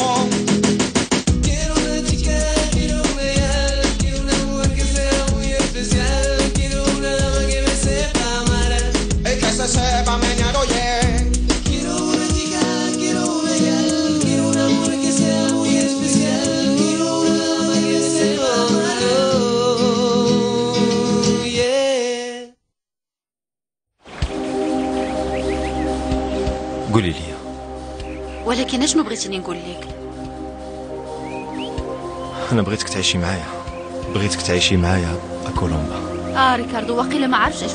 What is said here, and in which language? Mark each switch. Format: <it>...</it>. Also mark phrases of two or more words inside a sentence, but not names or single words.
<es>Quiero una chica, quiero un real, quiero una mujer que sea muy especial, quiero una dama que me sepa amar. Y que se sepa menear, oye. Quiero una chica, quiero un real, quiero una mujer que sea muy especial, quiero una dama que me sepa amar.</es> <en>Oh, yeah.</en> <ar>قولي لي. ولكن اشنو بغيتيني نقول لك؟ انا بغيتك تعيشي معايا، بغيتك تعيشي معايا كولومبا. ريكاردو واقيلا ما عارفش اش.</ar>